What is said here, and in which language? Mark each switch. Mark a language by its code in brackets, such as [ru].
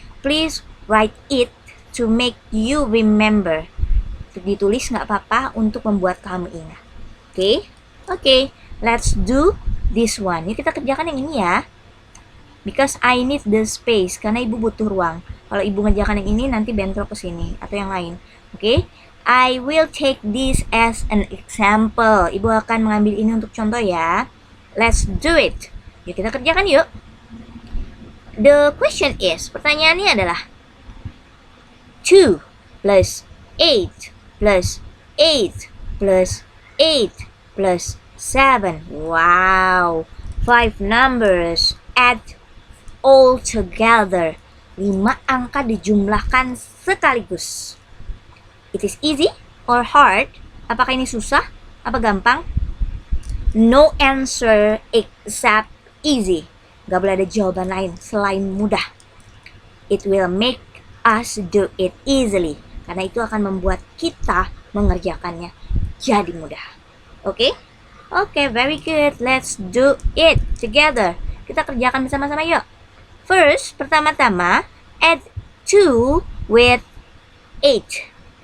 [en] Please write it to make you remember. [id] Ditulis nggak apa-apa untuk membuat kamu ingat. Oke? Oke, [en] let's do this one. [id] Ini kita kerjakan yang ini ya. [en] Because I need the space, [id] karena ibu butuh ruang. Kalau ibu ngerjakan yang ini nanti bentrok ke sini atau yang lain. Oke? [en] I will take this as an example. [id] Ibu akan mengambil ini untuk contoh ya. [en] Let's do it. [id] Yuk kita kerjakan yuk. [en] The question is, [id] pertanyaannya adalah [en] 2 plus 8 plus 8 plus 8 plus 7. Wow. 5 numbers add all together. [id] 5 angka dijumlahkan sekaligus. [en] It is easy or hard? [id] Apakah ini susah? Apa gampang? [en] No answer except easy. [id] Gak boleh ada jawaban lain selain mudah. [en] It will make us do it easily. [id] Karena itu akan membuat kita mengerjakannya jadi mudah. [en] Oke? Oke, very good. Let's do it together. [id] Kita kerjakan bersama-sama yuk. First, pertama-tama, [en] add 2 with 8.